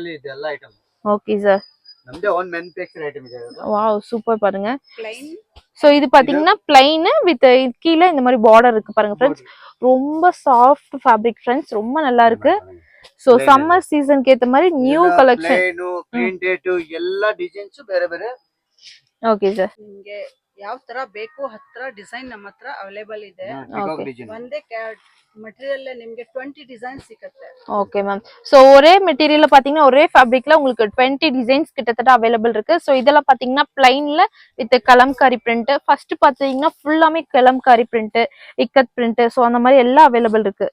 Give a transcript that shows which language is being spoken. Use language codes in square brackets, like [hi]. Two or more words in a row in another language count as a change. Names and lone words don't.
[en] okay sir. wow super பாருங்க. [ta] சோ இது பாத்தீங்கன்னா [en] plain with [ta] கீழே இந்த மாதிரி பார்டர் இருக்கு பாருங்க ஃப்ரெண்ட்ஸ். ரொம்ப [en] soft fabric friends, [ta] ரொம்ப நல்லா இருக்கு. சோ சம்மர் சீசனுக்கு ஏத்த மாதிரி [en] new collection. [kn] ಪ್ರಿಂಟೆಡ್ ಎಲ್ಲಾ ಡಿಸೈನ್ಸ್ ಬೇರೆ ಬೇರೆ. [en] okay sir. [kn] ನಿಮಗೆ ಯಾವ ತರ ಬೇಕು ಹತ್ರ ಡಿಸೈನ್ ನಮ್ಮ ಹತ್ರ ಅವೈಲೇಬಲ್ ಇದೆ. ಒಂದೇ மெட்டீரியல்ல ನಿಮಗೆ 20 டிசைன்ஸ் ಸಿಗುತ್ತೆ. [en] okay ma'am. [ta] சோ ஒரே மெட்டீரியல்ல பாத்தீங்கன்னா ஒரே ஃபேப்ரிக்ல உங்களுக்கு 20 டிசைன்ஸ் கிட்டத்தட்ட அவைலபிள் இருக்கு. சோ இதெல்லாம் பாத்தீங்கன்னா பிளைன்ல வித் கலம்காரி பிரிண்ட். ஃபர்ஸ்ட் பாத்தீங்கன்னா ஃபுல்லாமே கலம்காரி பிரிண்ட், இக்கத் பிரிண்ட். சோ அந்த மாதிரி எல்லாம் அவைலபிள் இருக்கு.